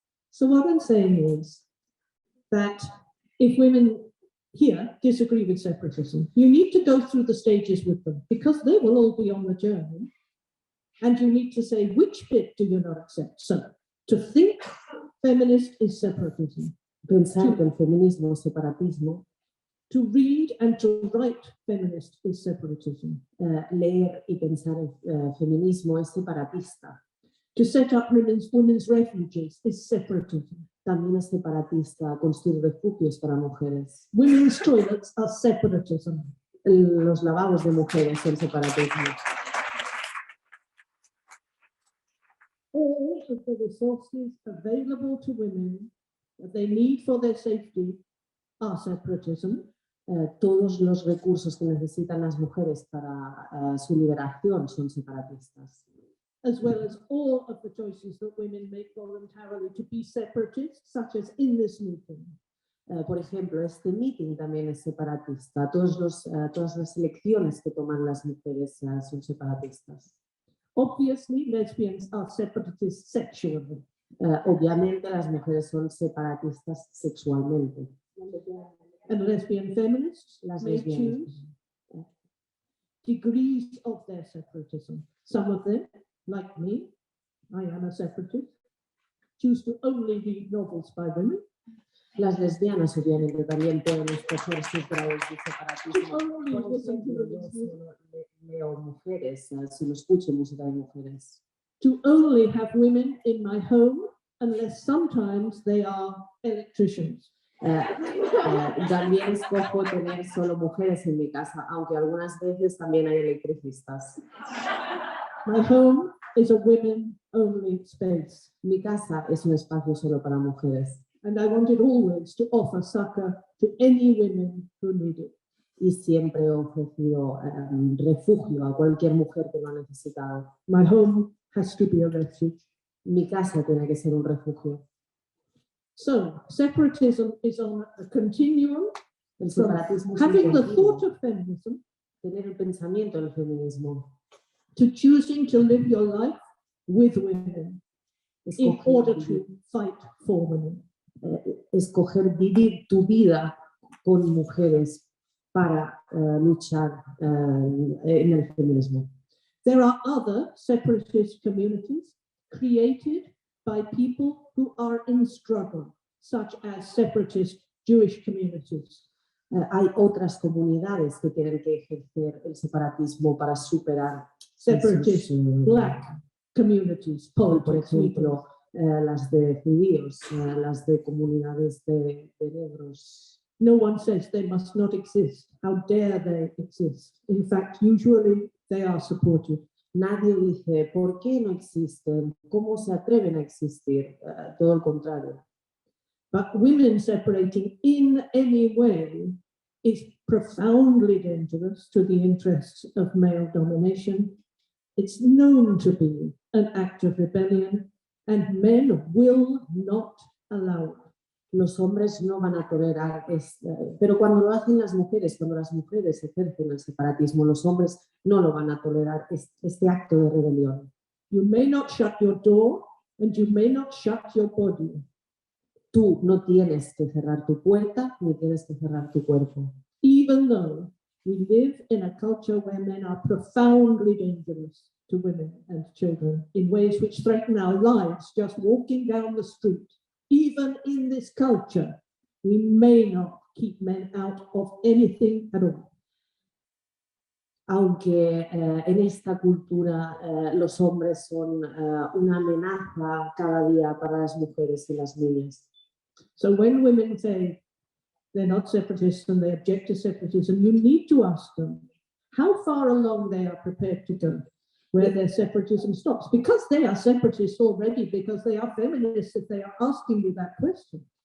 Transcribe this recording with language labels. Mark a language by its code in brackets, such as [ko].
[en] So what I'm saying is that if women here disagree with separatism, you need to go through the stages with them, because they will all be on the journey, and you need to say, which bit do you not accept? So to think feminist is separatism. [es] Pensar que el feminismo es separatismo. [en] To read and to write feminist is separatism. [es] Leer y pensar en feminismo es separatista. [en] To set up women's refuges is separatism. [es] También es separatista construir refugios para mujeres. [en] Women's toilets are separatism. [es] Los lavabos de mujeres son separatismo. [en] All of the resources available to women that they need for their safety are separatism. [es] Todos los recursos que necesitan las mujeres para su liberación son separatistas. [en] As well as all of the choices that women make voluntarily to be separatists, such as in this meeting. [es] Por ejemplo, este meeting también es separatista. Todas las elecciones que toman las mujeres son separatistas. [en] Obviously, lesbians are separatists sexually. [es] Obviamente las mujeres son separatistas sexualmente. [en] And lesbian feminists [es] Las [en] may [es] lesbianas. [en] choose degrees of their separatism. Some of them, like me, I am a separatist, choose to only read novels by women. [es] Las lesbianas obviamente también pueden escoger sus grados de separatismo. Por ejemplo, yo solo leo mujeres, solo escucho música de mujeres. [en] To only have women in my home, unless sometimes they are electricians. [es] También escojo tener solo mujeres en mi casa, aunque algunas veces también hay electricistas. [en] My home is a women-only space. [es] Mi casa es un espacio solo para mujeres. [en] And I wanted always to offer succor to any women who need it. [es] Y siempre he ofrecido refugio a cualquier mujer que lo ha necesitado. [en] My home has to be a refuge. [es] Mi casa tiene que ser un refugio. [en] So, separatism is on a continuum [es] El [en] from [es] separatismo es [en] having [es] un [en] the [es] continuo. [en] thought of feminism [es] Tener el pensamiento del feminismo. [en] to choosing to live your life with women in order to fight for women. [es] Escoger vivir tu vida con mujeres para luchar en el feminismo. [en] There are other separatist communities created by people who are in struggle, such as separatist Jewish communities. [es] Hay otras comunidades que tienen que ejercer el separatismo para superar [en] Separatist black communities, [es] por [en] politics, [es] ejemplo, las de judíos, las de comunidades de negros. [en] No one says they must not exist. How dare they exist? In fact, usually they are supported. [es] Nadie dice, ¿por qué no existen? ¿Cómo se atreven a existir? Todo el contrario. [en] But women separating in any way is profoundly dangerous to the interests of male domination. It's known to be an act of rebellion, and men will not allow it. [es] Los hombres no van a tolerar pero cuando lo hacen las mujeres, cuando las mujeres ejercen el separatismo, los hombres no lo van a tolerar, este acto de rebelión. [en] You may not shut your door, and you may not shut your body. [es] Tú no tienes que cerrar tu puerta, ni tienes que cerrar tu cuerpo. [en] Even though we live in a culture where men are profoundly dangerous to women and children in ways which threaten our lives just walking down the street. Even in this culture, we may not keep men out of anything at all. [es] Aunque en esta cultura los hombres son una amenaza cada día para las mujeres y las niñas. [en] So when women say they're not separatists and they object to separatism, you need to ask them how far along they are prepared to go, where their separatism stops, because they are separatists already, because they are feminists if they are asking you that question.